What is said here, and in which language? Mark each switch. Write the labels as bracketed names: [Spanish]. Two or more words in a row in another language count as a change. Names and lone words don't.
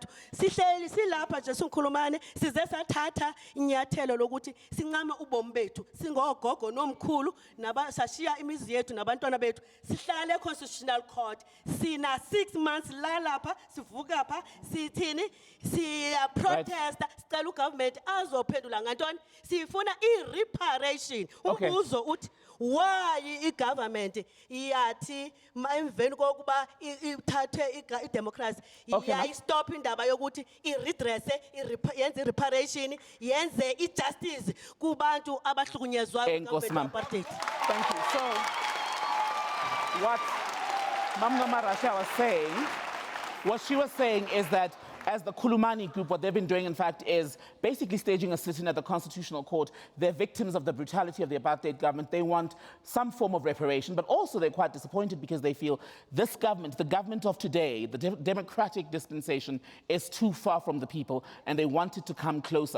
[Xhosa] Sihleli silapha nje sinkhulumane size sathatha inyathelo lokuthi sincama ubomi bethu singogogo nomkhulu sashiya imizi yethu nabantwana bethu sihlale e-Constitutional Court sina 6 months lalapha sivuka pha sithini siya protesta sicela ugovernment azophendula ngantoni sifuna i-reparation Okay. ubuzo uthi why i-government iyathi emveni kokuba ithathe i-democracy [English] Okay, ma'am. [Xhosa] iyayistop indaba yokuthi i-redresse yenze i-reparation yenze i-justice kubantu abahlukunyezwayo Enkosi, ma'am. apartheid. [English] Thank you. So, what Mamma Rasha was saying, what she was saying is that as the Kulumani group, what they've been doing, in fact, is basically staging a sit-in at the Constitutional Court. They're victims of the brutality of the apartheid government. They want some form of reparation, but also they're quite disappointed because they feel this government, the government of today, the democratic dispensation, is too far from the people, and they want it to come closer.